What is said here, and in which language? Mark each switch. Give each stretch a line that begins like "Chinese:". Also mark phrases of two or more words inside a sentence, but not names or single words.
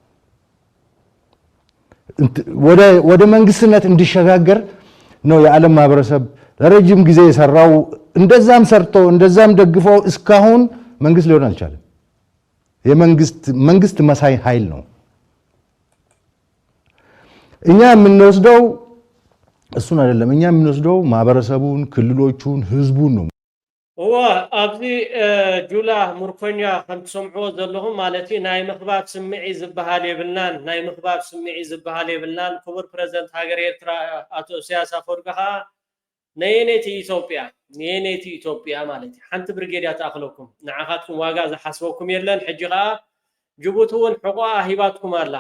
Amharic: ወደ መንግስትነት እንዲሸጋገር ነው የዓለም ማህበረሰብ ለረጅም ጊዜ የሰራው እንደዛም ሰርቶ እንደዛም ደግፎ እስካሁን መንግስት ሊሆን አልቻለም የመንግስት መሳይ ኃይል ነው እኛ የምንወስደው እሱን አይደለም እኛ የምንወስደው ማህበረሰቡን ክልሎቹን ህዝቡን ነው
Tigrinya: ኣብዚ ጁላ ሙርኮኛ ከምትሰምዕዎ ዘለኹም ማለት እዩ ናይ ምኽባብ ስምዒ ዝበሃል የብልናን ናይ ምኽባብ ስምዒ ዝበሃል የብልናን ክቡር ፕሬዝደንት ሃገር ኤርትራ አቶ ኢሳያስ አፈወርቂ ከዓ ነየነይቲ ኢትዮጵያ ማለት እዩ ሓንቲ ብርጌድያ ተኣኽለኩም ንዓኻትኩም ዋጋ ዝሓስበኩም የለን ሕጂ ከዓ ጅቡቲ እውን ሕቁኣ ሂባትኩም